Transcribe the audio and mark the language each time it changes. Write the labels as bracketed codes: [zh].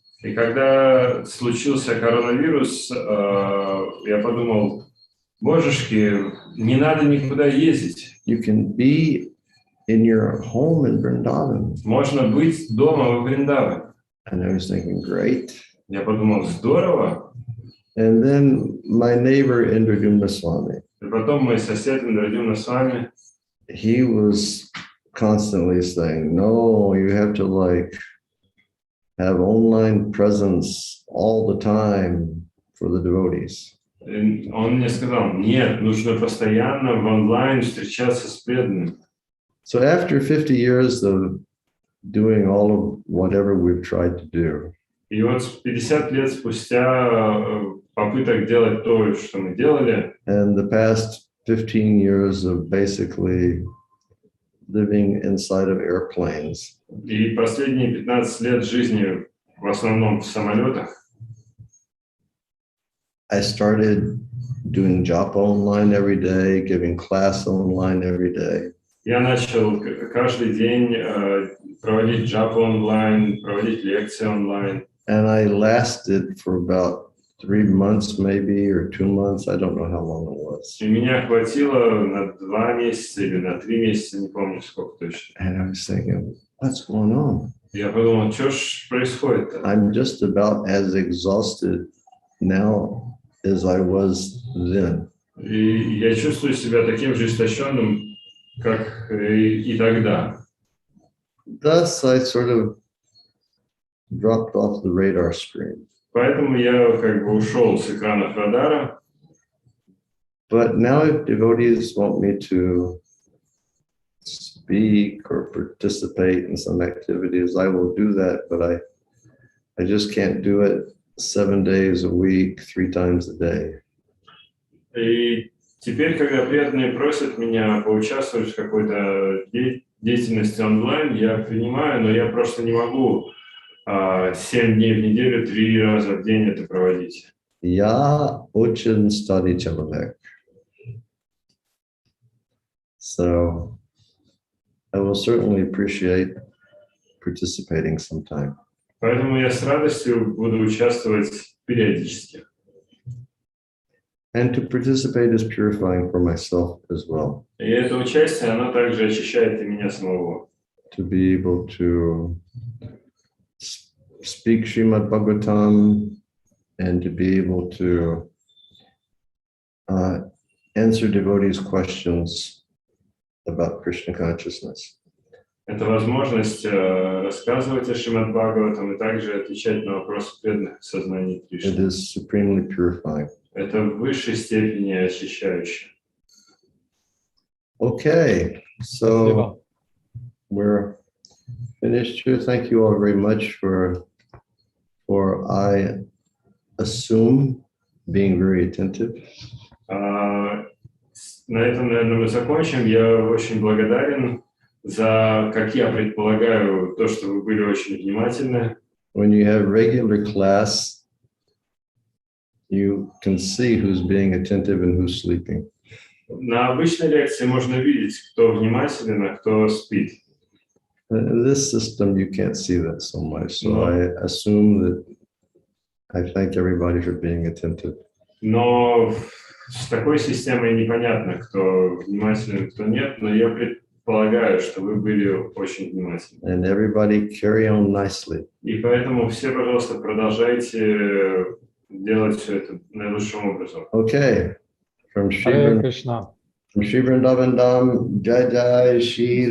[ru] И когда случился коронавирус, я подумал, божешки, не надо никуда ездить. [en] You can be in your home in Vrindavan. [ru] Можно быть дома во Вриндаване. [en] And I was thinking, great. [ru] Я подумал, здорово. [en] And then my neighbor, Bhringa Swami, [ru] И потом мой сосед Bhringa Свами, [en] he was constantly saying, no, you have to like have online presence all the time for the devotees. [ru] Он мне сказал, нет, нужно постоянно в онлайн встречаться с преданными. [en] So after 50 years of doing all of whatever we've tried to do, [ru] И вот 50 лет спустя попыток делать то, что мы делали, [en] and the past 15 years of basically living inside of airplanes, [ru] и последние 15 лет жизни в основном в самолетах, [en] I started doing japa online every day, giving class online every day. [ru] я начал каждый день проводить джапу онлайн, проводить лекции онлайн. [en] And I lasted for about 3 months, maybe, or 2 months. I don't know how long it was. [ru] И меня хватило на 2 месяца или на 3 месяца, не помню сколько точно. [en] And I was thinking, what's going on? [ru] Я подумал, что ж происходит-то? [en] I'm just about as exhausted now as I was then. [ru] И я чувствую себя таким же истощенным, как и тогда. [en] Thus, I sort of dropped off the radar screen. [ru] Поэтому я как бы ушел с экранов радара. [en] But now if devotees want me to speak or participate in some activities, I will do that, but I just can't do it 7 days a week, 3 times a day. [ru] И теперь, когда преданные просят меня поучаствовать в какой-то деятельности онлайн, я принимаю, но я просто не могу 7 дней в неделю, 3 раза в день это проводить. Я очень старый человек. [en] So I will certainly appreciate participating sometime. [ru] Поэтому я с радостью буду участвовать периодически. [en] And to participate is purifying for myself as well. [ru] И это участие, оно также очищает и меня самого. [en] To be able to speak Srimad Bhagavatam and to be able to answer devotees' questions about Krishna consciousness. [ru] Это возможность рассказывать о Шримад Бхагаватам и также отвечать на вопросы преданных в сознании [en] It [ru] Кришны. [en] is supremely purifying. [ru] Это в высшей степени очищающе. [en] Okay, so we're finished here. Thank you all very much for I assume, being very attentive. [ru] На этом, наверное, мы закончим. Я очень благодарен за, как я предполагаю, то, что вы были очень внимательны. [en] When you have regular class, you can see who's being attentive and who's sleeping. [ru] На обычной лекции можно видеть, кто внимателен, а кто спит. [en] In this system, you can't see that so much. So I assume that I thank everybody for being attentive. [ru] Но с такой системой непонятно, кто внимателен, кто нет, но я предполагаю, что вы были очень внимательны. [en] And everybody carry on nicely. [ru] И поэтому все, пожалуйста, продолжайте делать все это наилучшим образом. [en] Okay. From [ru] Харе Кришна. [en] Shri Vrindavan Dham, Jai Jai Shri